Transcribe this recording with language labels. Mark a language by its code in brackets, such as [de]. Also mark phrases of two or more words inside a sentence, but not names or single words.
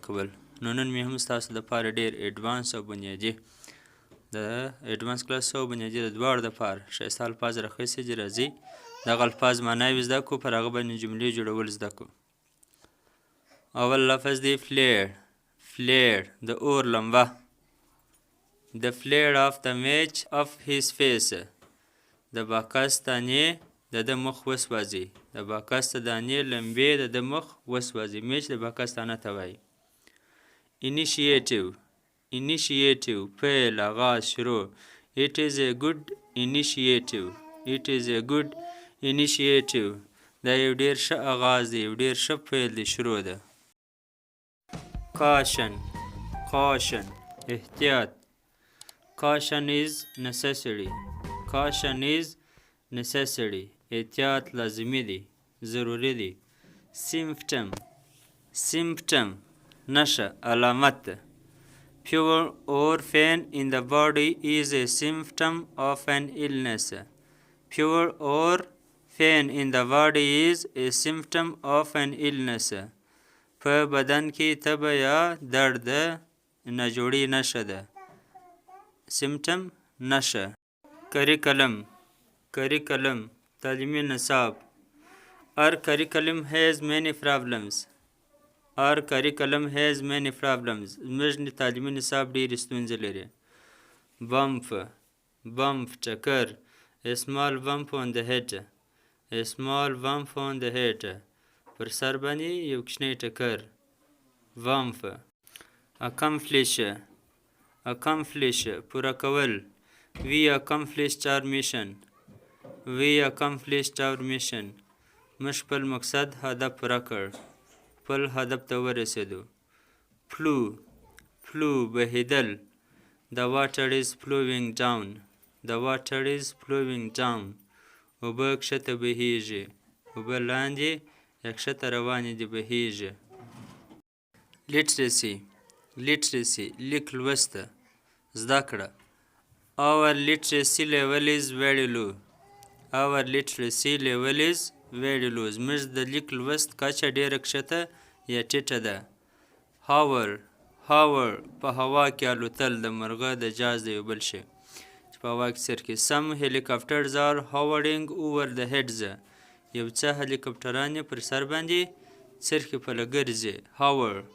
[ps] کول نو نن مې هم تاسو لپاره ډېر ایډوانس او بنیادي د ایډوانس کلاس او بنیادي د دواړو دپاره ښایسته الفاظ راخیستي دي راځئ دغه الفاظ معناوې زده کړو پر هغه باندې جملې جوړول زده کړو اول لفظ دی flare د اور لمبه [en] the flare of the match of his face [ps] د باکس دانې د مخ وسوځي د باکس دانې لمبې د مخ وسوځي میچ د باکس دانه ته وایي initiative پیل آغاز شروع [en] it is a good initiative [ps] دا یو ډیر ښه آغاز دی یو ډیر ښه پیل دی شروع ده caution احتیاط [en] caution is [ps] necessary احتیاط لازمی دی ضروری دی symptom نشه علامت ده fever [en] or pain in the body is a symptom of an illness fever or pain in the body is a symptom of an illness [ps] په بدن کې تبه یا درد ده نجوړی نشه ده [en] symptom نشه [ps] curriculum تعلیمي نصاب [en] our curriculum has many problems [ps] زموږ تعلیمي نصاب ډېرې ستونزې لري bump ټکر [en] a small bump on the head [ps] پر سر باندې یو کوچنی ټکر bump accomplish پوره کول [en] we accomplished our mission [ps] موږ خپل مقصد هدف پوره کړ خپل هدف ته ورسېدو flew بهیدل [en] the water is flowing [ps] down اوبه کښته بهیږي اوبه لاندې یا کښته روانې دي بهیږي literacy لیک لوسته زده کړه [en] our literacy level is very low [ps] زموږ د لیک لوست کچه ډېره کښته یا ټیټه ده hover په هوا کې الوتل د مرغه د جاز د یو بل شي چې په هوا کې څرخي [en] some helicopters are hovering over the heads [ps] یو څه هلیکاپټران پر سر باندې څرخي پله ګرځي hover